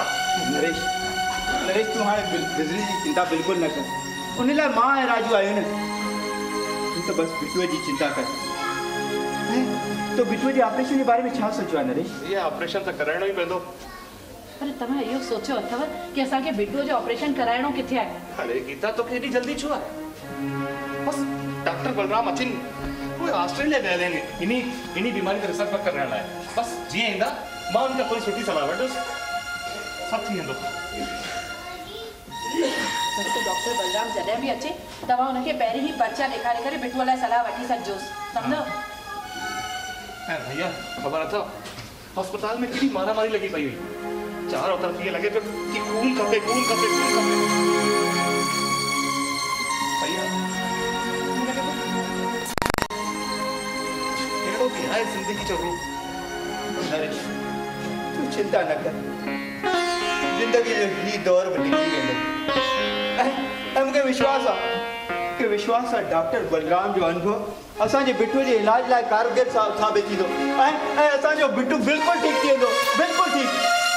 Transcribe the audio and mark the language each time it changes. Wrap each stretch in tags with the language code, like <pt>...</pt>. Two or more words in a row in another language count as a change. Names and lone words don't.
<sd>नरेश तूं हाणे बिज़नेस जी चिंता बिल्कुलु न कर उन लाइ मां ऐं राजू आहियूं न तूं त बसि बिट्टूअ जी चिंता कर तो बिट्टूअ जे ऑपरेशन जे बारे में छा सोचियो आहे नरेश ये ऑपरेशन त कराइणो ई पवंदो पर तव्हां इहो सोचियो अथव कि असांखे बिट्टूअ जो ऑपरेशन कराइणो किथे आहे अरे गीता तोखे एॾी जल्दी छो आहे बस डॉक्टर बलराम अचिन उहे ऑस्ट्रेलिया गयल आहिनि इन्ही बीमारी ते रिसर्च करण लाइ बस जीअं ईंदा मां उनखां थोरी सुठी सलाह वठंदुसि सभु थी वेंदो डॉक्टर बलराम जॾहिं बि अचे तव्हां हुनखे पहिरीं ई पर्चा ॾेखारे करे बिट्टूअ लाइ सलाह वठी सघिजोसि सम्झो भैया खबर अथव अस्पताल में केॾी मारामारी लगी पई हुई</sd> <hi>चारों तरफ</hi> <sd>ये लगे पियो कि खून खपे भैया अहिड़ो बि आहे ज़िंदगी जो रूप नरेश तूं चिंता न कर ज़िंदगी जो ही दौर बि निकिरी वेंदो ऐं मूंखे विश्वास आहे डॉक्टर बलराम जो अनुभव असांजे बिट्टू जे इलाज लाइ कारगर साबित थींदो ऐं असांजो बिट्टू बिल्कुलु ठीकु थी वेंदो बिल्कुलु ठीकु</sd>